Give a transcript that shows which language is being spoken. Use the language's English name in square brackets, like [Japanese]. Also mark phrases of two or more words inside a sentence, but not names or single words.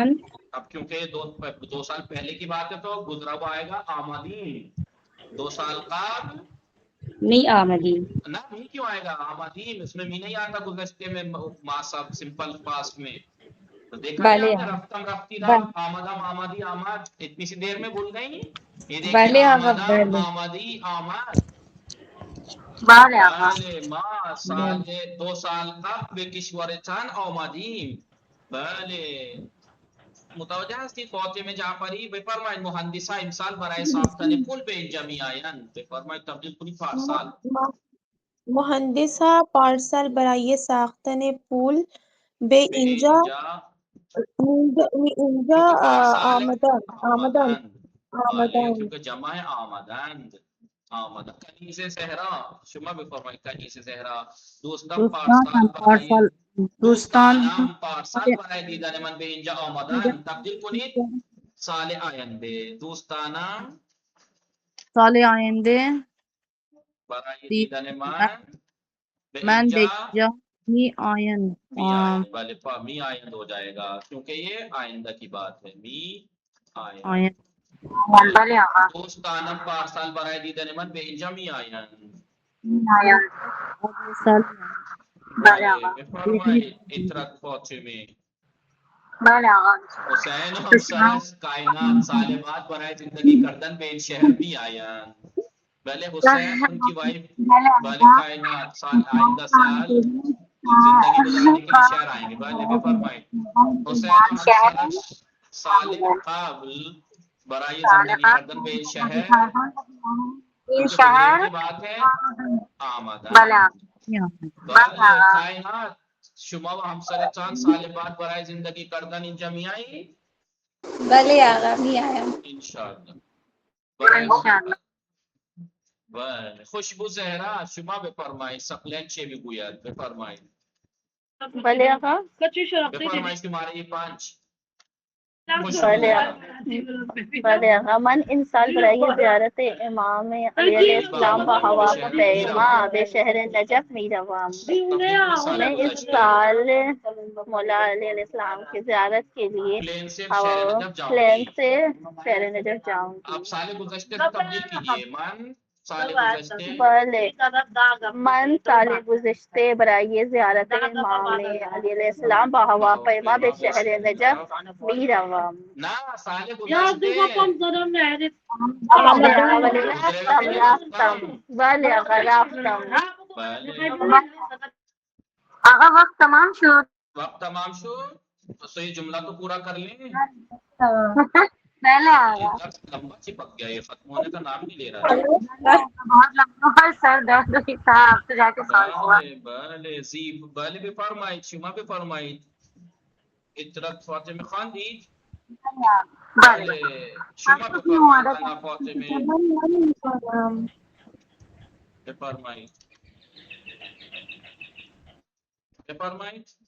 [Urdu] اب کیونکہ 2 سال پہلے کی بات ہے تو گزرا ہوا آئے گا آمدین. 2 سال قبل نہیں آمدی. نہ می کیوں آئے گا آمدین. اس میں می نہیں آتا گزشتے میں. سب سمپل پاسٹ میں تو دیکھا [Persian] بھلے [Urdu] نہیں آپ نے. [Persian] رفتم رفتی رہا. آمدم آمدی آمد. [Urdu] اتنی سی دیر میں بھول گئی. یہ دیکھیے [Persian] بھلے آقا آمدم بھلے. آمدی آمد. بله آقا. بله ما سال 2 سال قبل به کشورستان آمدیم. بله متوجه هستید فاطمه جعفری؟ بفرمایید مهندسا امسال برای ساختن پل به اینجا میآیند. بفرمایید تبدیل کنید پارسال. مهندسا پارسال برای ساختن پول به اینجا [Urdu] کیونکہ پارسال [Persian] آمدن. [Urdu] بله کیونکہ جمع ہے آمدند. [Persian] آمدن. کنیز صحرا. شما بفرمایید کنیز صحرا. دوستان پارسال برای دوستانم پارسال برای دیدن من به اینجا آمدن. تبدیل کنید سال آینده. دوستانم سال آینده برای دیدن من به من به اینجا اینجا می آیند. می آیند. بله می آیند [Urdu] ہو جائے گا کیونکہ یہ آئندہ کی بات ہے. [Persian] می آیند. آیند. بله آقا. دوستانم پارسال برای دیدن من به اینجا می آیند. [Urdu] اگلے سال [Persian] بله بله آقا. بفرمایید اطرت فاطمه. بله آقا. حسین همسرش کائنات سال بعد برای زندگی کردن به این شهر می آیند. [Urdu] بله حسین ان کی وائف. بله کائنات سال آئندہ سال زندگی گزارنے کے لیے شہر آئیں گے. [Persian] بله بفرمایید حسین همسرش سال قبل برای زندگی کردن به این شهر. این کیونکہ شهر [Urdu] گزرے کی بات ہے آمدن. [Persian] بله آقا. بله کائنات شما و همسرتان سال بعد برای زندگی کردن اینجا میایی؟ بله آقا میایم. انشاءالله. برای انشاءالله. بله خوشبو زهرا شما بفرمایید. سقلین چه میگوید؟ بفرمایید. بله آقا. بفرمایید شماره 5. بله بله آقا. من این سال برای زیارت امام علی [Arabic] علیہ السلام [Persian] و هواپیما به شهر نجف میروم. [Urdu] میں اس سال مولا علی [Arabic] علیہ السلام [Urdu] کی زیارت کے لیے پلین سے شہر نجف جاؤں گی. آپ سال گزشتے سے تبدیل کیجئے. [Persian] من سال گزشتے. بله من سال گذشته برای زیارت امام علی [Arabic] علیہ السلام [Persian] با هواپیما به شهر نجف میروم. نه سال گذشته. رفتم. بله آقا رفتم. بله آقا وقت تمام شد. وقت تمام شد [Urdu] تو یہ جملہ تو پورا کر لیں. [Persian] بله آقا. [Urdu] لمبا چپک گیا. یہ ختم ہونے کا نام نہیں لے رہا. بہت لمبا ہے سر درد ہوئی تھا اب تو جا کے سال ہوا. [Persian] بله بله زیب. بله بفرمایید شما بفرمایید. اطرت فاطمه خواندید؟ بله. شما بفرمایید انا فاطمه. بفرمایید. بفرمایید.